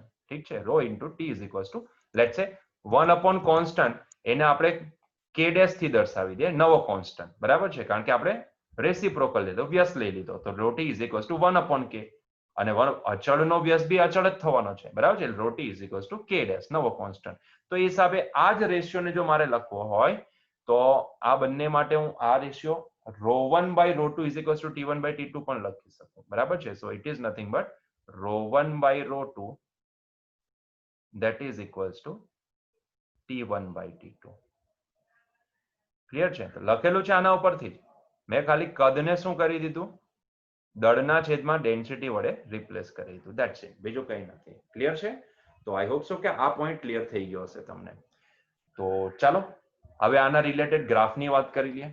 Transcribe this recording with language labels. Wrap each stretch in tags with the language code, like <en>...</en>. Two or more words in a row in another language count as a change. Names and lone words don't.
<gu>ઠીક છે,</gu> <en>rho into t is equals to let's say 1 upon constant,</en> <gu>એને આપણે</gu> <en>K dash</en> <gu>થી દર્શાવી દઈએ, નવો કોન્સ્ટન્ટ, બરાબર છે, કારણ કે આપણે રેસિપ્રોકલ લીધો, વ્યસ્ત લઈ લીધો, તો</gu> <en>rho t is equals to 1 upon K,</en> <gu>અને અચળનો વ્યસ્ત બી અચળ જ થવાનો છે, બરાબર છે,</gu> <en>rho t is equals to K dash,</en> <gu>નવો કોન્સ્ટન્ટ. તો એ હિસાબે આ જ રેશિયોને જો મારે લખવો હોય તો આ બંને માટે હું આ રેશિયો</gu> <en>ρ1 by ρ2 is equals to t1 by t2</en> <gu>પણ લખી શકું, બરાબર છે.</gu> <en>so it is nothing but ρ1 by ρ2 that is equals to t1 by t2.</en> <gu>ક્લિયર છે? તો લખેલું છે આના ઉપરથી જ. મેં ખાલી કદને શું કરી દીધું, દળના છેદમાં ડેન્સિટી વડે રિપ્લેસ કરી દીધું,</gu> <en>that's it,</en> <gu>બીજું કંઈ નથી. ક્લિયર છે? તો</gu> <en>I hope so</en> <gu>કે આ પોઈન્ટ ક્લિયર થઈ ગયો હશે તમને. તો ચાલો હવે આના રિલેટેડ ગ્રાફની વાત કરી લઈએ.</gu>